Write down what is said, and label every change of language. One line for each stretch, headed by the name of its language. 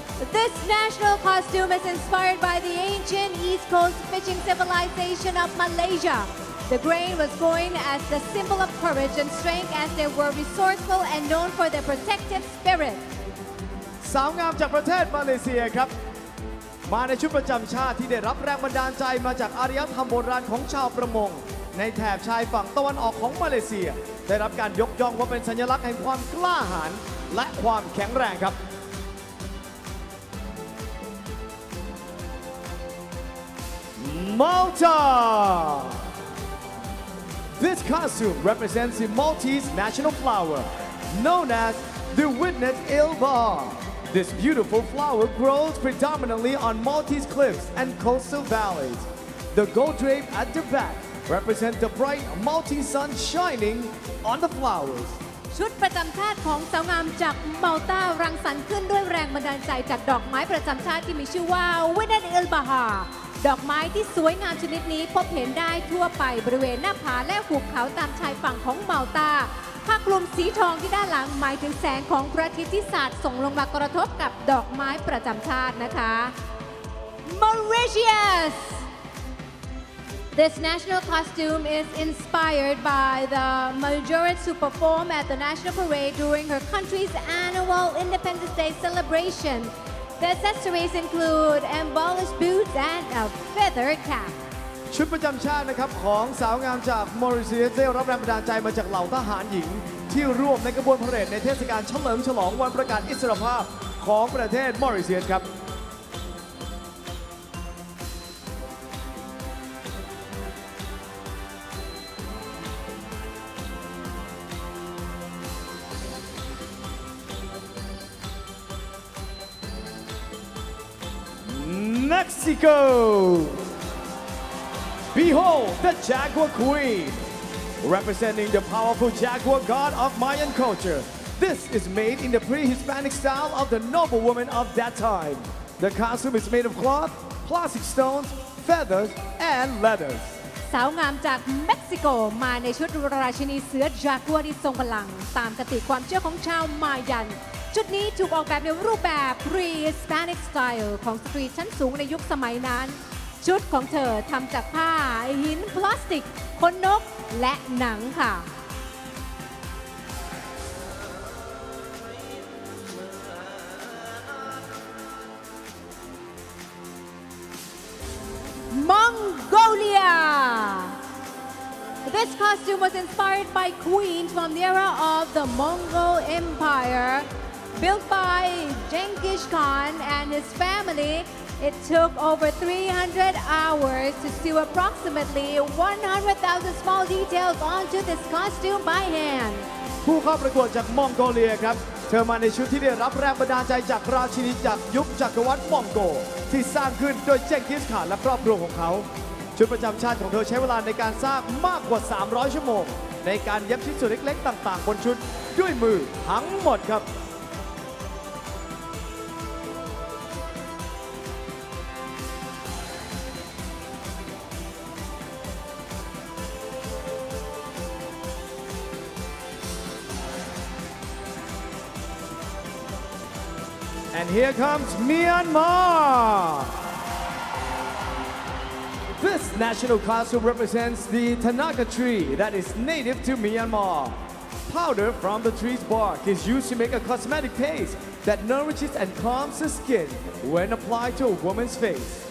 English: This national costume is inspired by the ancient East Coast fishing civilization of Malaysia. The grain was coined as the symbol of courage and strength as they were resourceful and known for their protective spirit.
Thai: สาวงามจากประเทศมาเลเซียครับมาในชุดประจำชาติที่ได้รับแรงบันดาลใจมาจากอารยธรรมโบราณของชาวประมงในแถบชายฝั่งตะวันออกของมาเลเซียได้รับการยกย่องว่าเป็นสัญลักษณ์แห่งความกล้าหาญและความแข็งแรงครับ Malta.
English: This costume represents the Maltese national flower, known as the Witness Ilbar. This beautiful flower grows predominantly on Maltese cliffs and coastal valleys. The gold drape at the back represents the bright Maltese sun shining on the flowers.
Thai: ชุดประจำชาติของสาวงามจากมัลตารังสรรค์ขึ้นด้วยแรงบันดาลใจจากดอกไม้ประจำชาติที่มีชื่อว่าวินัทเอลบาฮาดอกไม้ที่สวยงามชนิดนี้พบเห็นได้ทั่วไปบริเวณหน้าผาและหุบเขาตามชายฝั่งของมัลตาผ้าคลุมสีทองที่ด้านหลังหมายถึงแสงของพระอาทิตย์ที่สาดส่งลงมากระทบกับดอกไม้ประจำชาตินะคะ Mauritius
English: This national costume is inspired by the majorette to perform at the National Parade during her country's annual Independence Day celebration. The accessories include embellished boots and a feather cap.
Thai: ชุดประจำชาตินะครับของสาวงามจากมอริเชียสได้รับแรงบันดาลใจมาจากเหล่าทหารหญิงที่ร่วมในกระบวนพาเหรดในเทศกาลเฉลิมฉลองวันประกาศอิสรภาพของประเทศมอริเชียสครับ Mexico.
English: Behold the Jaguar Queen, representing the powerful jaguar god of Mayan culture. This is made in the pre-Hispanic style of the noblewoman of that time. The costume is made of cloth, plastic stones, feathers, and leathers.
Thai: สาวงามจากเม็กซิโกมาในชุดราชินีเสือจากัวที่ทรงพลังตามคติความเชื่อของชาวมายันชุดนี้ถูกออกแบบในรูปแบบ pre-Hispanic style ของสตรีชั้นสูงในยุคสมัยนั้นชุดของเธอทำจากผ้าหินพลาสติกขนนกและหนังค่ะ Mongolia.
English: This costume was inspired by queens from the era of the Mongol Empire, built by Genghis Khan and his family. It took over 300 hours to sew approximately 100,000 small details onto this costume by hand.
Thai: ผู้เข้าประกวดจากมองโกเลียครับเธอมาในชุดที่ได้รับแรงบันดาลใจจากราชินีจากยุคจักรวรรดิมองโกที่สร้างขึ้นโดยเจงกิสข่านและครอบครัวของเขา ชุดประจำชาติของเธอใช้เวลาในการสร้างมากกว่า300ชั่วโมงในการเย็บชิ้นส่วนเล็กๆต่างๆบนชุดด้วยมือทั้งหมดครับ
English: And here comes Myanmar. This national costume represents the Tanaka tree that is native to Myanmar. Powder from the tree's bark is used to make a cosmetic paste that nourishes and calms the skin when applied to a woman's face.